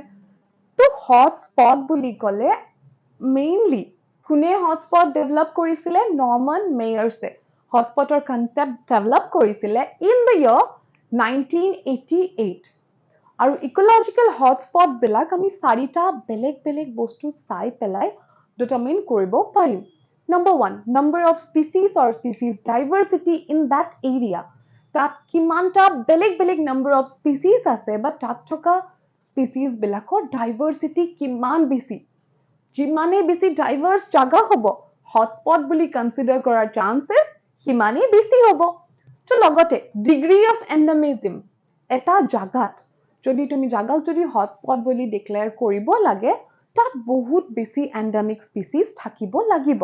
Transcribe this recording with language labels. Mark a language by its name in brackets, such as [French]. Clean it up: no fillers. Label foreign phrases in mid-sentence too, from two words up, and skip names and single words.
[Assamese] তো হটস্পট বুলি ক'লে মেইনলি কোনে হটস্পট ডেভেলপ কৰিছিলে, নৰ্মান মেয়াৰ্ছে হটস্পটৰ কনচেপ্ট ডেভেলপ কৰিছিলে [English] in the year [Assamese] 1988। আৰু [English] ecological hotspot [Assamese] বিলাক আমি চাৰিটা বেলেগ বেলেগ বস্তু চাই পেলাই ডিটাৰমিন কৰিব পাৰিম। [English] Number 1, number of species or species diversity in that area. [Assamese] তাত কিমানটা বেলেগ বেলেগ [English] number of species [Assamese] আছে বা তাত থকা species বিলাকৰ diversity কিমান বেছি। যিমানে বেছি ডাইভাৰ্স জাগা হ'ব, হটস্পট বুলি কনসিডাৰ কৰাৰ চান্সেছ সিমানেই বেছি হ'ব। তো লগতে [English] degree of endemism, [Assamese] এটা জাগাত যদি তুমি জাগাক যদি হটস্পট বুলি ডিক্লেয়াৰ কৰিব লাগে, তাত বহুত বেছি [English] endemic species [Assamese] থাকিব লাগিব।